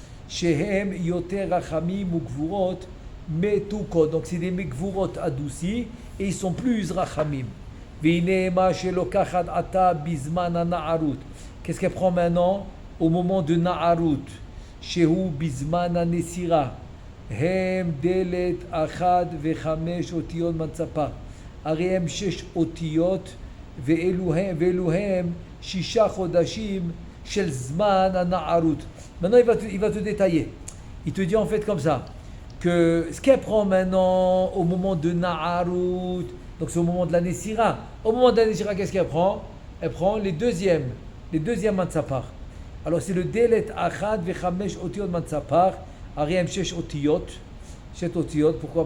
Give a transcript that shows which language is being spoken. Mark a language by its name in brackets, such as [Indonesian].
[Hebrew] Shehem yoter rachamim ou gvurot metukot. [French] Donc c'est des gvurot adoucis et ils sont plus rachamim. [Hebrew] Veinema shelokachat ata bizman na'arut. [French] Qu'est-ce qu'elle prend maintenant au moment de Na'arut? [Hebrew] Shehu bizman nesira. הם דלת אחת וחמש אותיות מנצפה. הרי הם 6 אותיות ואלו הם 6 חודשים של זמן הנערות. [French] Maintenant il va te détailler. Il te dit en fait comme ça que ce qu'elle prend maintenant au moment de Na'arut, donc c'est au moment de la Nessira. Au moment de la Nessira, qu'est-ce qu'elle prend? Elle prend les deuxièmes Mansapar. Alors c'est le [Hebrew] Delet Achad Vechamesh Otiot Mansapar. Ariam 6 otiyot. [French] Pourquoi?